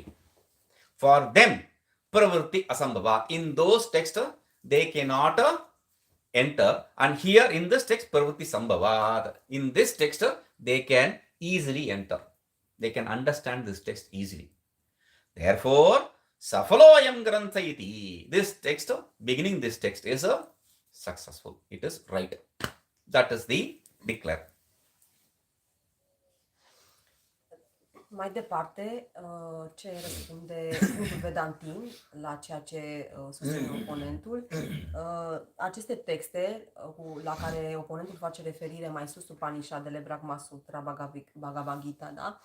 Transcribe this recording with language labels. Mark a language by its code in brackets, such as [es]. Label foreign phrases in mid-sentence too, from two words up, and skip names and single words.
[en] For them, [sa] pravritti asambhava. [en] In those texts, they cannot enter. And here in this text, [sa] pravritti sambhava. [en] In this text, they can easily enter. They can understand this text easily. Therefore, [sa] Safaloyam grantha iti. [en] This text, beginning this text is successful. It is right. That is the declare. [ro] Mai departe, ce răspunde punctul Vedantin la ceea ce susține oponentul, aceste texte la care oponentul face referire mai sus, Upanishadele, Brahma Sutra, Bhagavad Gita, da?